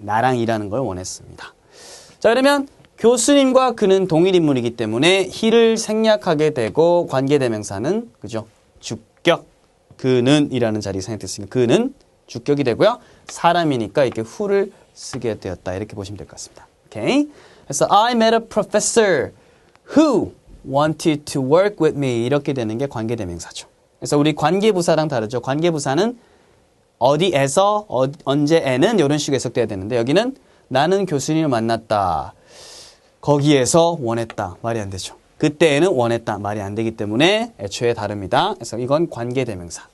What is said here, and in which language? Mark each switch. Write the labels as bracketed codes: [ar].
[ko] 나랑 일하는 걸 원했습니다. 자, 그러면 교수님과 그는 동일 인물이기 때문에 he를 생략하게 되고 관계대명사는 그죠? 주격. 그는 이라는 자리에 생략됐으니까 그는 주격이 되고요. 사람이니까 이렇게 who를 쓰게 되었다. 이렇게 보시면 될 것 같습니다. 오케이? [en] 그래서 I met a professor who wanted to work with me. [ko] 이렇게 되는 게 관계대명사죠. 그래서 우리 관계부사랑 다르죠. 관계부사는 어디에서, 언제에는 이런 식으로 해석돼야 되는데 여기는 나는 교수님을 만났다. 거기에서 원했다. 말이 안 되죠. 그때에는 원했다. 말이 안 되기 때문에 애초에 다릅니다. 그래서 이건 관계대명사.